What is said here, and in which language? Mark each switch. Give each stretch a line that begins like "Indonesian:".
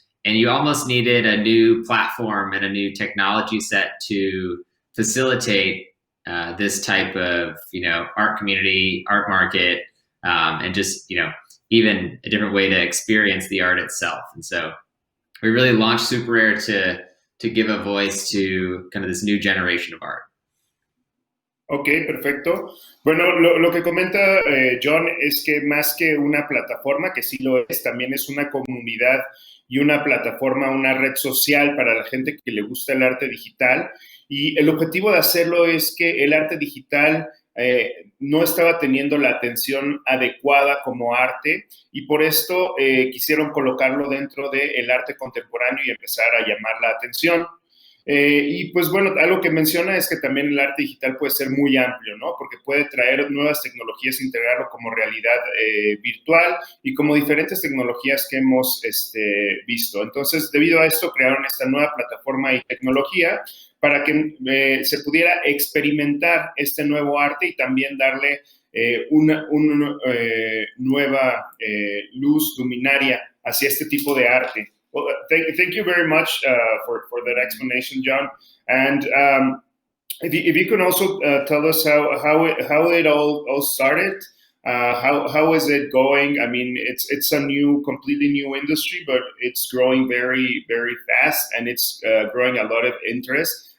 English: And you almost needed a new platform and a new technology set to facilitate this type of art community, art market, and just even a different way to experience the art itself. And so we really launched SuperRare to give a voice to kind of this new generation of art.
Spanish: Ok, perfecto. Bueno, lo que comenta John es que más que una plataforma, que sí lo es, también es una comunidad y una plataforma, una red social para la gente que le gusta el arte digital. Y el objetivo de hacerlo es que el arte digital no estaba teniendo la atención adecuada como arte y por esto quisieron colocarlo dentro del arte contemporáneo y empezar a llamar la atención. Y pues bueno, algo que menciona es que también el arte digital puede ser muy amplio, ¿no? Porque puede traer nuevas tecnologías, integrarlo como realidad virtual y como diferentes tecnologías que hemos visto. Entonces, debido a esto, crearon esta nueva plataforma y tecnología para que se pudiera experimentar este nuevo arte y también darle una nueva luz luminaria hacia este tipo de arte.
English: Well, thank you very much for that explanation, John. And if you can also tell us how it all started, how is it going? I mean, it's a completely new industry, but it's growing very, very fast, and it's growing a lot of interest.